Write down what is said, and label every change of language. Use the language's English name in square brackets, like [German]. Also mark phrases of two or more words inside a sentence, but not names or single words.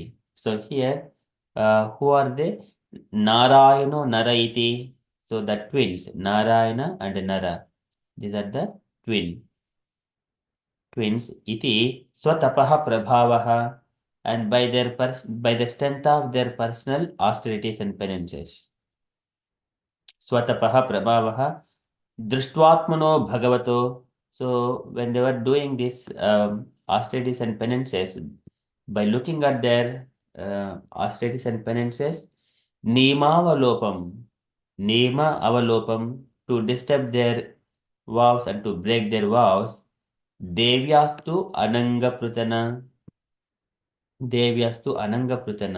[English] So here, who are they? [Sanskrit] Narayano Nara iti. [English] So the twins, Narayana and Nara. These are the twins. [Sanskrit] Iti swatapaha prabhavaha, [English] and by the strength of their personal austerities and penances. [Sanskrit] Swatapaha prabhavaha. Drishtvatmano bhagavato. [English] So when they were doing this austerities and penances, by looking at their austerities and penances, [Sanskrit] nima avalopam, [English] to disturb their vows and to break their vows, [Sanskrit] devyastu ananga prutana.